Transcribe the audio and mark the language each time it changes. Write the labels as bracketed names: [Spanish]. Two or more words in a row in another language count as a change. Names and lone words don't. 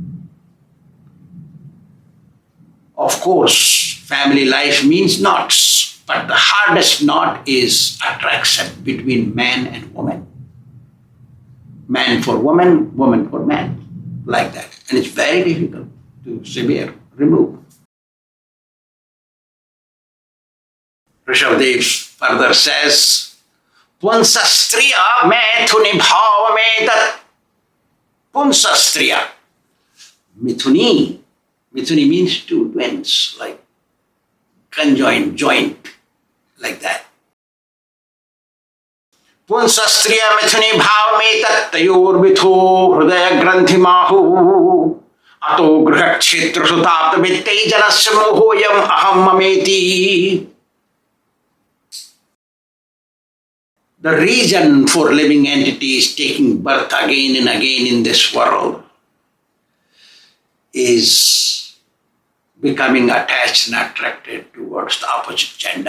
[English] Of course, family life means knots, but the hardest knot is attraction between man and woman. Man for woman, woman for man. Like that. And it's very difficult to remove. Rishabhadev further says, [Sanskrit] Punsastriya methuni bhavametat. Punsastriya. Mithuni. [English] Mithuni means two twins, like conjoined, joint, like that. [Sanskrit] Punsastriya mithuni bhavametat tayor vitho hridaya granthi mahu ato griha kshetra sutapta vitte janasya mohoyam aham mameti. [English] The reason for living entities taking birth again and again in this world is becoming attached and attracted towards the opposite gender.